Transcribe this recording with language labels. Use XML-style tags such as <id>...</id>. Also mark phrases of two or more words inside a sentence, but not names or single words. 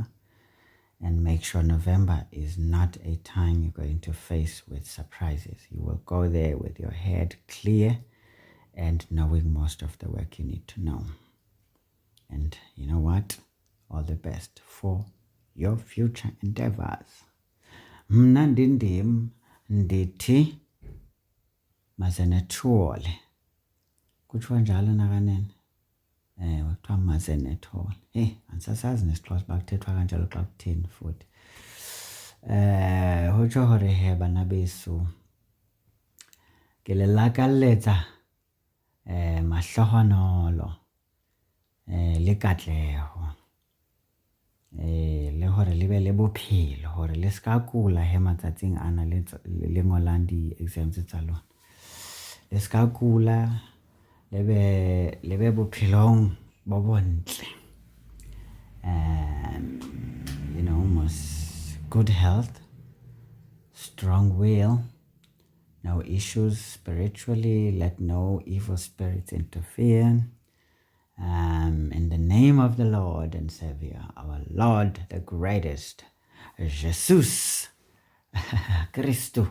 <en>And make sure November is not a time you're going to face with surprises. You will go there with your head clear and knowing most of the work you need to know. And you know what? All the best for your future endeavors.</en> <xh>Mna ndindim ndithi mazenethole. Kuthiwa njalo nakanene? Kuthiwa mazenethole. Hey, andisasazi nesixhosa uba kuthethwa kanjalo xa kutheni futhi.</xh> <st>Hotsho hore he bana beso. Ke le lakaletsa mahlohonolo. Le katleho. Le hore le be le bophelo hore le ska kula he matsatsing ana le ngolang di-exams tsa lona. Le ska kula le be bophelong bo bontle.</st> <en>Almost good health, strong will, no issues spiritually, let no evil spirits interfere. In the name of the Lord and Savior, our Lord, the greatest, Jesus Christo.</en>